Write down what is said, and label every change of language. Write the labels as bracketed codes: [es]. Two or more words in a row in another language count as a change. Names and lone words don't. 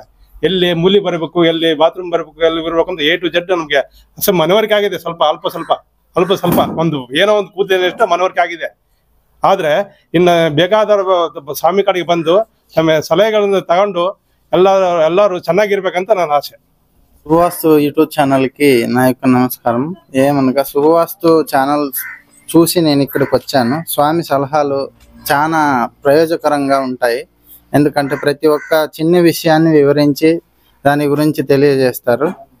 [kn] ಎಲ್ಲಿ ಮೂಲಿ ಬರಬೇಕು, ಎಲ್ಲಿ ಬಾತ್ರೂಮ್ ಬರಬೇಕು, ಎಲ್ಲಿ ಇರಬೇಕು ಅಂತ [en] A to Z [kn] ನಮಗೆ ಅಷ್ಟೇ ಮನವರಿಕೆ ಆಗಿದೆ. ಅಲ್ಪ ಸ್ವಲ್ಪ ಒಂದು ಏನೋ ಒಂದು ಕೂದಲಿನಷ್ಟು ಮನವರಿಕೆ ಆಗಿದೆ. ಆದ್ರೆ ಇನ್ನು ಬೇಕಾದವರು ಸ್ವಾಮಿ ಕಡೆಗೆ ಬಂದು ತಮ್ಮ ಸಲಹೆಗಳನ್ನು ತಗೊಂಡು ಎಲ್ಲರೂ ಚೆನ್ನಾಗಿರ್ಬೇಕಂತ ನನ್ನ ఆశ. [te] శుభవాస్తు యూట్యూబ్ ఛానల్కి నా యొక్క నమస్కారం. ఏమనగా శుభవాస్తు ఛానల్ చూసి నేను ఇక్కడికి వచ్చాను. స్వామి సలహాలు చాలా ప్రయోజకరంగా ఉంటాయి. ఎందుకంటే ప్రతి ఒక్క చిన్న విషయాన్ని వివరించి దాని గురించి తెలియజేస్తారు.